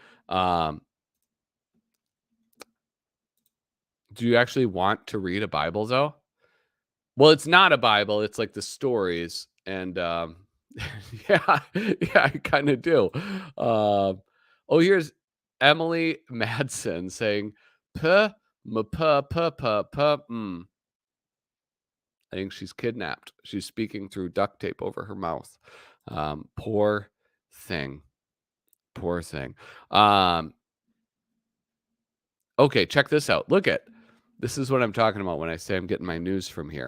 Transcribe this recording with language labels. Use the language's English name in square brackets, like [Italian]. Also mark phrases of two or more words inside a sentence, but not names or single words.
[English] Um, do you actually want to read a Bible though? Well, it's not a Bible, it's like the stories. And yeah, yeah, I kind of do. Oh, here's Emily Madsen saying, puh, ma puh, puh, puh, puh, mm. I think she's kidnapped. She's speaking through duct tape over her mouth. Poor thing. Poor thing. Um, okay, check this out. Look at this is what I'm talking about when I say I'm getting my news from here.